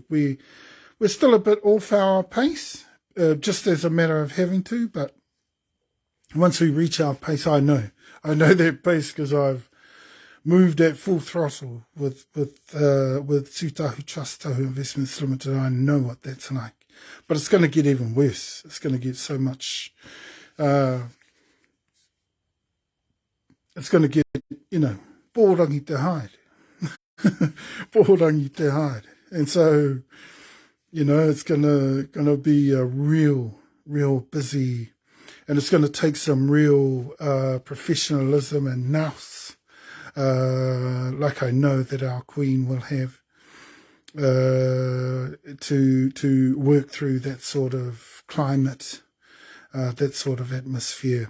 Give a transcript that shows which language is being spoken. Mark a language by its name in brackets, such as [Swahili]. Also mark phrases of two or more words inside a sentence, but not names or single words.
[English] We're still a bit off our pace, just as a matter of having to, but once we reach our pace, I know that pace because I've moved at full throttle with Tutahu Trust Tahu Investments Limited. I know what that's like, but it's going to get even worse. It's going to get so much, it's going to get, [Māori] pōrangi te haere. Pōrangi te haere. [English] And so, it's going to be a real busy, and it's going to take some real professionalism and nous, like I know that our Queen will have, to work through that sort of climate, that sort of atmosphere.